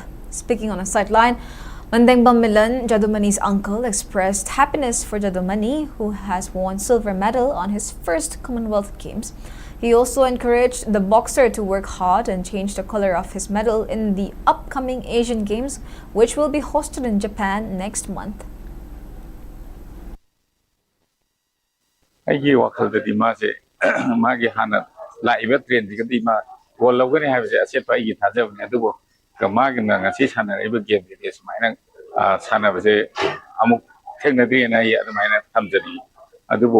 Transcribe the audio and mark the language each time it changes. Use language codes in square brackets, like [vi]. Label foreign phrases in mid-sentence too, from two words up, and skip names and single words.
[en] Speaking on a sideline, Mandengbom Milan, Jadumani's uncle, expressed happiness for Jadumani, who has won silver medal on his first Commonwealth Games. He also encouraged the boxer to work hard and change the color of his medal in the upcoming Asian Games, which will be hosted in Japan next month. [mni] ꯑꯩꯒꯤ ꯋꯥꯈꯜꯗꯗꯤ ꯃꯥꯁꯦ ꯃꯥꯒꯤ ꯍꯥꯟꯅ ꯂꯥꯛꯏꯕ ꯇ꯭ꯔꯦꯟꯁꯤꯒꯗꯤ ꯃꯥ ꯒꯣꯜ ꯂꯧꯒꯅꯤ ꯍꯥꯏꯕꯁꯦ ꯑꯆꯦꯠꯄ ꯑꯩꯒꯤ ꯊꯥꯖꯕꯅꯤ ꯑꯗꯨꯕꯨ ꯃꯥꯒꯤꯅ ꯉꯁꯤ ꯁꯥꯟꯅꯔꯤꯕ ꯒꯦꯝꯁꯤꯗꯤ ꯁꯨꯃꯥꯏꯅ ꯁꯥꯟꯅꯕꯁꯦ ꯑꯃꯨꯛ ꯊꯦꯡꯅꯗ꯭ꯔꯤꯅ ꯑꯩ ꯑꯗꯨꯃꯥꯏꯅ ꯊꯝꯖꯔꯤ ꯑꯗꯨꯕꯨ